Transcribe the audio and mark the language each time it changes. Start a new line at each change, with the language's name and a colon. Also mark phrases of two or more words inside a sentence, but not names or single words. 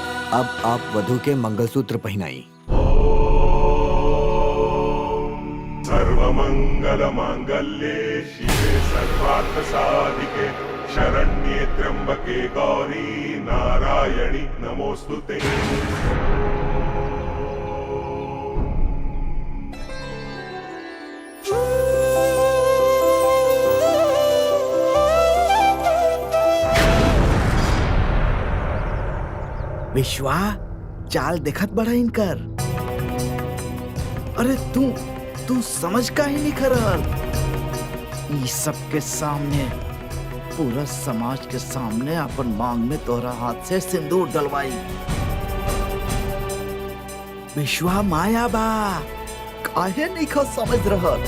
Bhojpuri: अब आप वधु के मंगलसूत्र पहनाई।
Sanskrit: सर्वमंगल मांगल्ये शिवे सर्वार्थ साधिके शरण्ये त्र्यंबके गौरी नारायणी नमोस्तुते।
Bhojpuri: विश्वा चाल देखत बड़ा इनकर। अरे तू समझ का ही नहीं करल। ई सब के सामने, पूरा समाज के सामने अपन मांग में तोहरा हाथ से सिंदूर डलवाई। विश्वा माया बा, काहे नहीं खा समझ रहल।